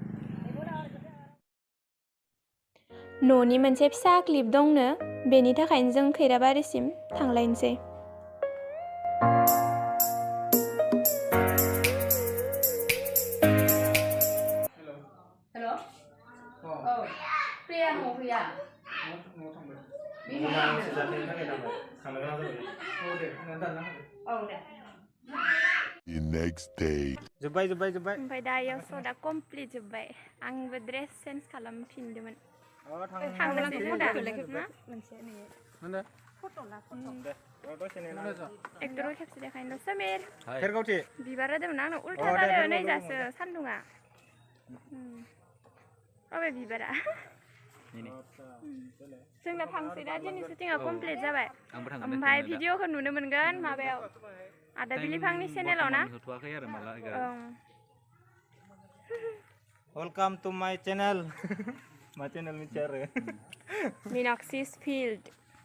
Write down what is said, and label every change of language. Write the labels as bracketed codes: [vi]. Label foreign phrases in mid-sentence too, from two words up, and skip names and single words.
[brx] न'नि मोनसे फिसा क्लिप दंनो बेनि थाखायनो जों खैराबारिसिम थांलायनोसै। हेल' औ प्रिया न'आव फैया। [en] The next day. [brx] जोब्बाय। ओमफ्राय दा इयाव सदा कमप्लिट जोब्बाय। आंबो [en] dress change [brx] खालामफिनदोंमोन। थांनोसै जों दा एक्टरखौ खेबसे देखायनो समीर बिबार होदोंमोन आंनो उल्था जादों नै दासो सान्दुङा। अबे बिबारा जोंना थांसै दा दिनै [en] shooting complete [brx] जाबाय। ओमफ्राय भिडिअखौ नुनो मोनगोन माबायाव आदा बिलिफांनि चेनेलाव ना। [en] Welcome to my channel. My channel Minakshi's Minakshi's Field.